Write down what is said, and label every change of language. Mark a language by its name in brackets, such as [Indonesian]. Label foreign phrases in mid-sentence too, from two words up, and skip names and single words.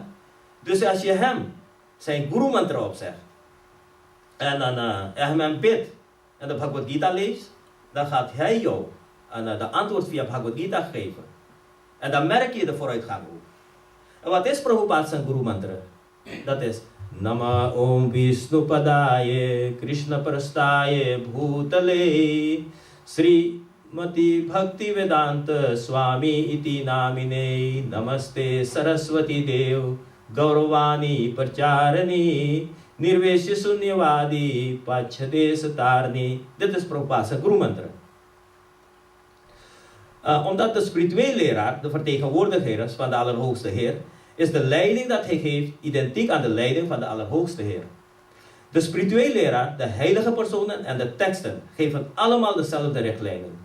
[Dutch] Dus als je hem zijn guru mantra opzegt en dan hem bidt en de Bhagavad Gita leest, dan gaat hij jou de antwoord via Bhagavad Gita geven. En dan merk je de vooruitgang ook. En wat is Prabhupada zijn guru mantra? Dat is [Sanskrit] Nama Om Vishnu Padaye Krishna Prastaye Bhutale Sri Mati Bhakti Vedanta Swami Iti Namine Namaste Saraswati Dev Gauravani Parcharani Nirvesha Sunyavadi Pachade Satarni. [Dutch] Dit is Prabhupada's guru mantra. Omdat de spirituele leraar, de vertegenwoordiger is van de Allerhoogste Heer, is de leiding dat hij geeft identiek aan de leiding van de Allerhoogste Heer. De spirituele leraar, de heilige personen en de teksten geven allemaal dezelfde richtlijnen.